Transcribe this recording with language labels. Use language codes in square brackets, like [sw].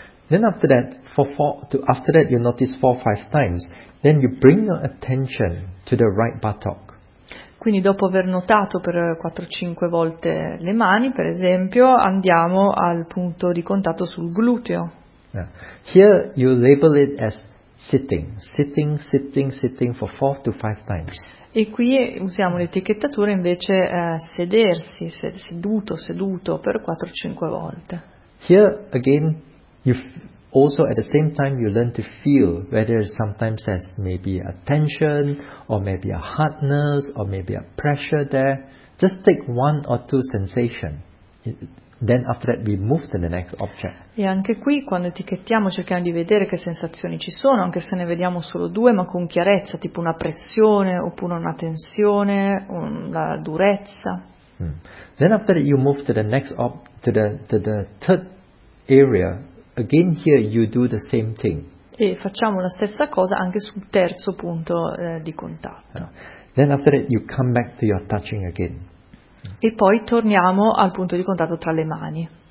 [en] Then after that, you notice 4-5 times, then you bring your attention to the right buttock. [it] Quindi dopo aver notato per 4-5 volte le mani, per esempio, andiamo al punto di contatto sul gluteo. Yeah. [en] Here you label it as sitting for 4-5 times. [it] E qui usiamo l'etichettatura invece sedersi, seduto per 4-5 volte. [en] Here again, also at the same time you learn to feel whether sometimes there's maybe a tension or maybe a hardness or maybe a pressure there. Just take one or two sensation, then after that we move to the next object. [it] E anche qui quando etichettiamo cerchiamo di vedere che sensazioni ci sono, anche se ne vediamo solo due, ma con chiarezza, tipo una pressione oppure una tensione, la durezza. [en] Then after that you move to the next to the third area. Again here you do the same thing. [it] E facciamo la stessa cosa anche sul terzo punto di contatto. [en] Then after that you come back to your touching again. [it] E poi torniamo al punto di contatto tra le mani.